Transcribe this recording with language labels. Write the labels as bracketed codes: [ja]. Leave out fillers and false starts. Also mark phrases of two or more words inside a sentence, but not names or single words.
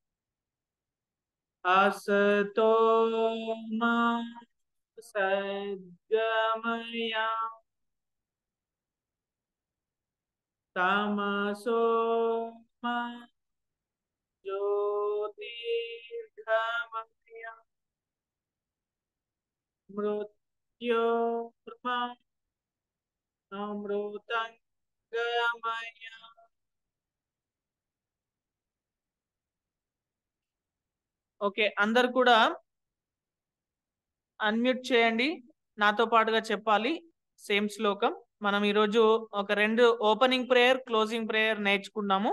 [sa] असतो मा सद्गमय तमसो मा ज्योतिर्गमय मृत्योर्मा अमृतङ्गमय. [te] ఓకే, అందరు కూడా అన్మ్యూట్ చేయండి, నాతో పాటుగా చెప్పాలి సేమ్ శ్లోకం. మనం ఈరోజు ఒక 2 [en] opening prayer, closing prayer [te] నేర్చుకున్నాము.